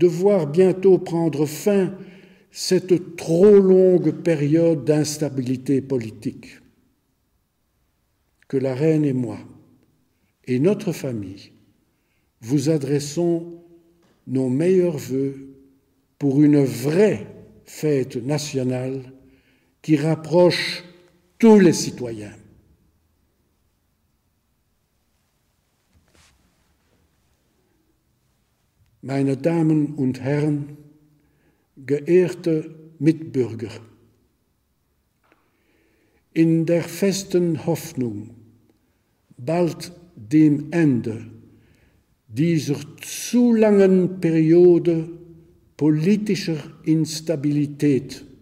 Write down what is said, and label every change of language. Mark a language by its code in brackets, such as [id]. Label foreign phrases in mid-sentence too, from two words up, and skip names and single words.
[fr] voir bientôt prendre fin cette trop longue période d'instabilité politique que la reine et moi et notre famille vous adressons nos meilleurs vœux pour une vraie fête nationale qui rapproche tous les citoyens. [de] Meine Damen und Herren, geehrte Mitbürger, in der festen Hoffnung, bald dem Ende dieser zu langen Periode politischer Instabilität